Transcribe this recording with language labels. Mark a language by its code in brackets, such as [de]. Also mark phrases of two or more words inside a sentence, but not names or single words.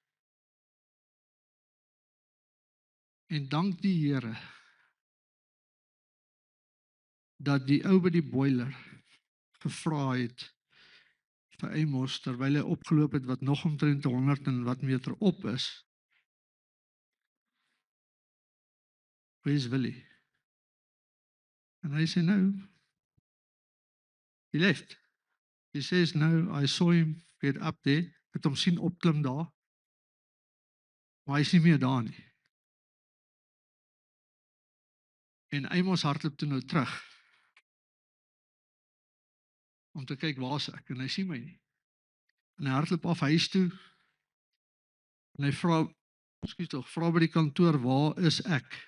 [af] En dank die Here, dat die ou by die boiler gevra het vir Amos, terwyl hy opgeloop het, wat nog omtrent 100 en wat meter op is, [en] where's Willie? [af] And hy sê, [en] no, he left. He says, no, I saw him get up there, [af] het hom sien opklim daar, maar hy is nie meer daar nie. En Amos hardloop toe nou terug, om te kyk waar is ek, en hy sien my nie. En hy hardloop af huis toe, en hy vra by die kantoor, waar is ek?